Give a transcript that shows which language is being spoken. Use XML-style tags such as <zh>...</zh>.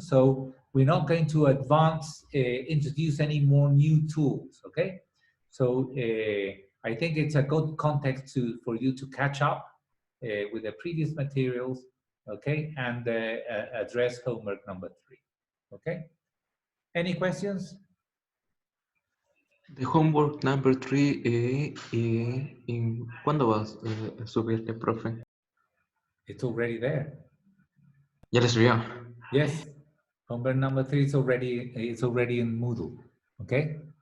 <en>So we're not going to introduce any more new tools, okay? So I think it's a good context for you to catch up with the previous materials, okay? And address homework number 3, okay? Any questions? The homework number 3,</en> <es>¿cuándo vas a subirle, profe?</es> <en>It's already there.</en> <es>¿Ya le subió?</es> <en>Yes, homework number 3 is already in Moodle, okay?</en>